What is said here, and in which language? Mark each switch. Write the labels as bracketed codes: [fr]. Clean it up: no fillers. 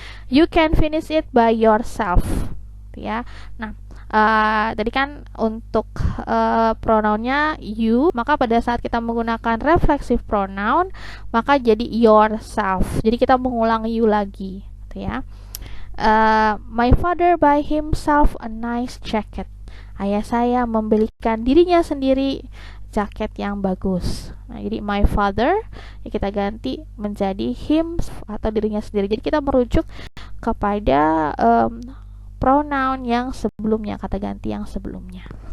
[en] You can finish it by yourself. [id] Ya. Nah, tadi kan untuk pronounnya you, maka pada saat kita menggunakan reflexive pronoun maka jadi yourself. Jadi kita mengulang you lagi ya. [en] My father buy himself a nice jacket. [id] Ayah saya membelikan dirinya sendiri jaket yang bagus. Nah, jadi [en] my father [id] ya kita ganti menjadi him atau dirinya sendiri. Jadi kita merujuk kepada pronoun yang sebelumnya, kata ganti yang sebelumnya.